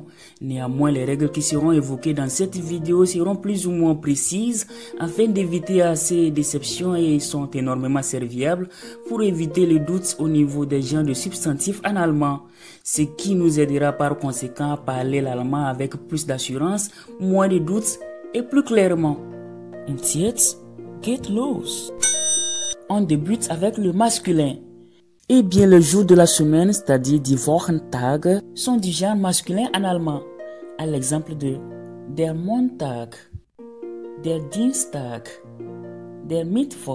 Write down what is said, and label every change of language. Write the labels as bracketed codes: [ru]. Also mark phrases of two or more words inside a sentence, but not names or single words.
[fr] Néanmoins, les règles qui seront évoquées dans cette vidéo seront plus ou moins précises afin d'éviter assez d'exceptions et sont énormément serviables pour éviter le doute au niveau des genres de substantifs en allemand. Ce qui nous aidera par conséquent à parler l'allemand avec plus d'assurance, moins de doutes et plus clairement. [de] Und jetzt geht los. [fr] On débute avec le masculin. Eh bien, le jour de la semaine, c'est-à-dire [de] die Wochentage, [fr] sont du genre masculin en allemand. À l'exemple de [de] der Montag, der Dienstag, der Mittwoch.